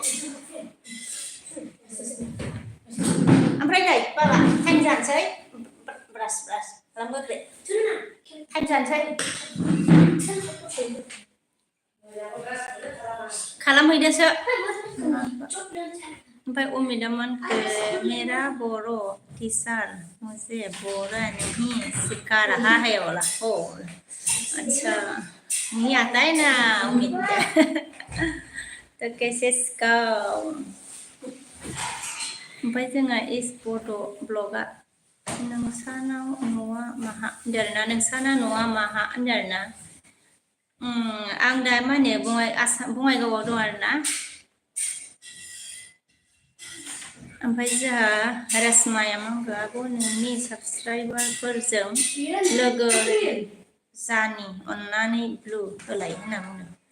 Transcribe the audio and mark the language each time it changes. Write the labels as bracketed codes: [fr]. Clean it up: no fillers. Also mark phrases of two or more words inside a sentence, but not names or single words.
[brx] ओमफ्राय नै बाबा टाइम जानोसै ब्रास खालामबोग्रो टाइम जानोसै खालामहैदोसो ओमफ्राय उमिदामोन [hi] मेरा बोरो टीचर मुझे बोरो नहीं सिखा रहा है बोला ओ अच्छा नहीं आता है ना उम्मीद तो कैसे सिखाओ [brx] ओमफ्राय जोंहा इस बड' ब्लगा नोंसानाव न'आ माहा होनदों आरोना नोंसाना न'आ माहा होनदों आरोना आं दा मा होनो बङाइगावआव दं आरोना ओमफ्राय जोंहा रासमाया मा होनखो आब' नोंनि साबसक्राइबारफोरजों लोगो जानि अननानै ब्लु होलाय होनना बुंदों